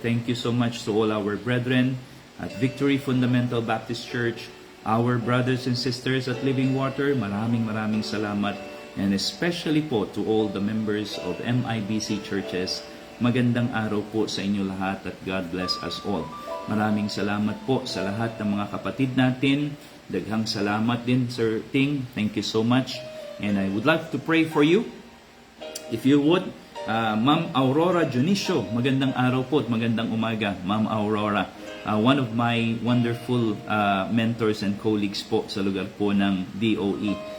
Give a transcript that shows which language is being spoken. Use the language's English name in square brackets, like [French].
[English] Thank you so much to all our brethren at Victory Fundamental Baptist Church, our brothers and sisters at Living Water. [Filipino] Maraming salamat. [English] And especially po to all the members of MIBC churches. [Filipino] Magandang araw po sa inyo lahat at [English] God bless us all. [Filipino] Maraming salamat po sa lahat ng mga kapatid natin. [Cebuano] Daghang salamat din, [English] Sir Ting. Thank you so much. And I would like to pray for you. If you would, [Filipino] Ma'am Aurora Junicio, magandang araw po at magandang umaga, Ma'am Aurora. [English] One of my wonderful mentors and colleagues po [Filipino] sa lugar po ng DOE.